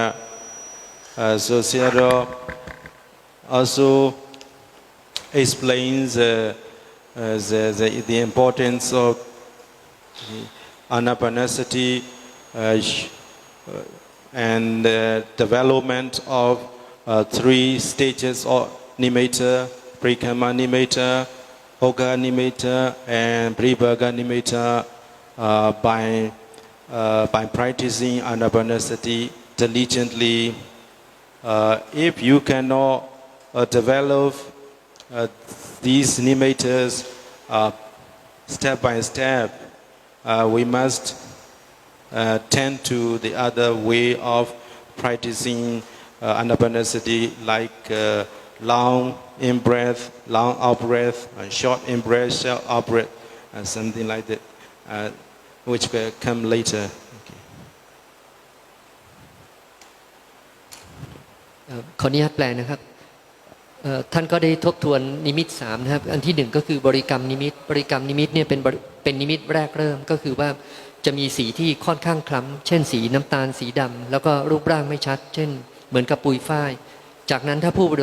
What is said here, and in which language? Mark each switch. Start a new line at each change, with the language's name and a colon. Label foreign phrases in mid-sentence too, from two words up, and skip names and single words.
English: So Sayadaw also explains the importance of anapanasati and the development of 3 stages of nimitta,
Pali: parikamma nimitta, ogga nimitta,
English: and
Pali: pribhaga nimitta
English: by practicing anapanasati diligently. If you cannot develop these nimittas step by step, we must tend to the other way of practicing anapanasati, like long in-breath, long out-breath, and short in-breath, short out-breath, and something like that, which will come later. Okay.
Thai: ขออนุญาตแปลนะครับท่านก็ได้ทบทวนนิมิต3นะครับอันที่1ก็คือบริกรรมนิมิตเนี่ยเป็นนิมิตแรกเริ่มก็คือว่าจะมีสีที่ค่อนข้างคล้ำเช่นสีน้ำตาลสีดำแล้วก็รูปร่างไม่ชัดเช่นเหมือนกับปุยฝ้ายจากนั้นถ้าผู้ปฏิ